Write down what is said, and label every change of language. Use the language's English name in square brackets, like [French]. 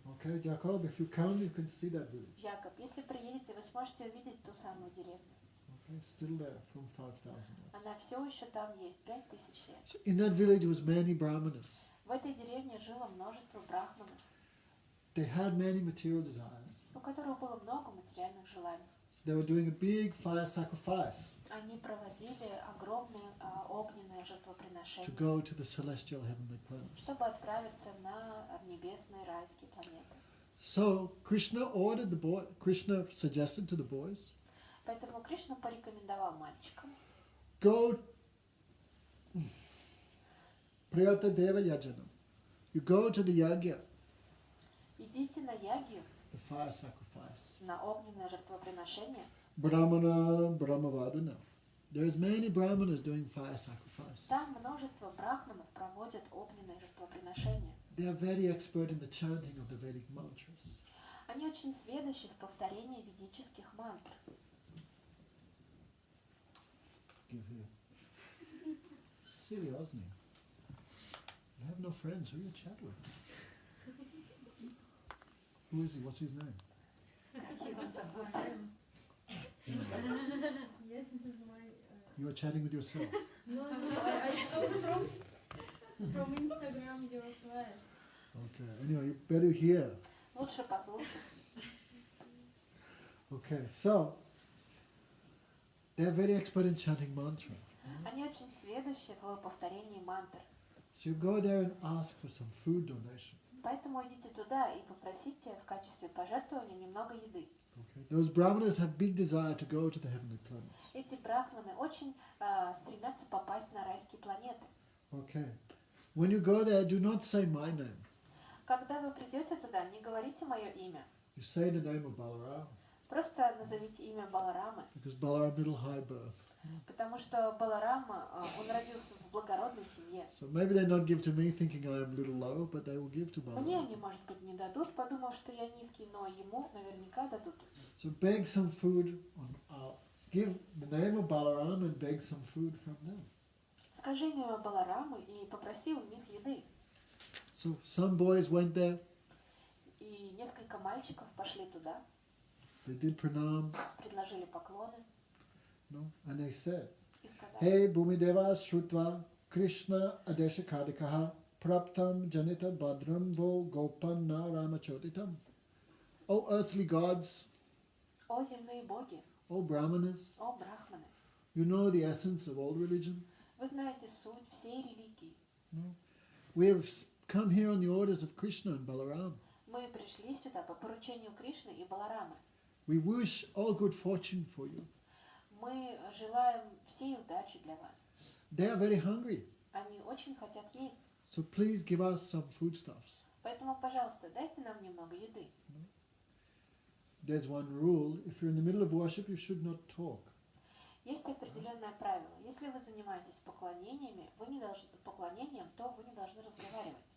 [English] Okay, Jacob, if you come, you can see that village. [Russian] Якоб, если приедете, вы сможете увидеть ту самую деревню. [English] Okay, still there from 5,000 years. [Russian] Она все еще там есть, 5000 лет. [English] So in that village was many brahmanas. [Russian] В этой деревне жило множество брахманов, [English] They had many material desires. [Russian] у которых было много материальных желаний. [English] So they were doing a big fire sacrifice [Russian] Они проводили огромные огненные [English] to [Russian] жертвоприношения, [English] go to the celestial heavenly planets. [Russian] чтобы отправиться на небесные райские планеты. [English] So Krishna suggested to the boys, [Russian] Поэтому Кришна порекомендовал мальчикам: [English] go [Sanskrit] Priyata Deva Yajanam. [English] You go to the yagya, [Russian] идите на ягью, [English] the fire sacrifice. [Russian] на огненное жертвоприношение. [Sanskrit] Brahmana, Brahmavadana. [English] There's many brahmanas doing fire sacrifice. [Russian] Там множество брахманов проводят огненные жертвоприношения. [English] They are very expert in the chanting of the Vedic mantras. [Russian] Они очень сведущи в повторении ведических мантр. [English] Give here. Silly Osni. You have no friends. Who you chat with? Who is he? What's his name? Yes, this is my... You are chatting with yourself. No, I saw from Instagram your class. Okay. Anyway, you better hear. [Russian] Лучше послушать. [English] Okay. So they are very expert in chanting mantra. [Russian] Они очень сведущи в повторении мантр. [English] So you go there and ask for some food donation. [Russian] Поэтому идите туда и попросите в качестве пожертвования немного еды. [English] Okay. Those brahmanas have big desire to go to the heavenly planets. [Russian] Эти брахманы очень стремятся попасть на райские планеты. [English] Okay. When you go there, do not say my name. [Russian] Когда вы придете туда, не говорите мое имя. [English] You say the name of Balaram, [Russian] Просто назовите имя Баларамы, [English] because Balaram middle high birth. [Russian] потому что Баларама, он родился в благородной семье. [English] So maybe they not give to me thinking I am a little low, but they will give to [Russian] Мне [English] Balaram. [Russian] они, может быть, не дадут, подумав, что я низкий, но ему наверняка дадут. [English] So beg some food, give the name of Balaram and beg some food from them. [Russian] Скажи имя Баларамы и попроси у них еды. [English] So some boys went there, [Russian] И несколько мальчиков пошли туда, [English] they did pranams, [Russian] предложили поклоны [English] no? And they said, [Russian] и сказали: [Sanskrit] Hey Bhumideva Shrutva Krishna Adesha Kadikaha Praptam Janita Badram Vo Gopanna Ramachotitam. [English] O earthly gods, [Russian] «О земные боги, [English] O brahmanas, [Russian] о брахманы, [English] you know the essence of all religion. [Russian] вы знаете суть всей религии. [English] No? We have come here on the orders of Krishna and Balaram. [Russian] Мы пришли сюда по поручению Кришны и Баларамы. [English] We wish all good fortune for you. [Russian] Мы желаем всей удачи для вас. [English] They are very hungry, [Russian] Они очень хотят есть. [English] so please give us some foodstuffs. [Russian] Поэтому, пожалуйста, дайте нам немного еды. [English] There's one rule, if you're in the middle of worship, you should not talk. [Russian] Есть определенное правило. Если вы занимаетесь поклонением, то вы не должны разговаривать.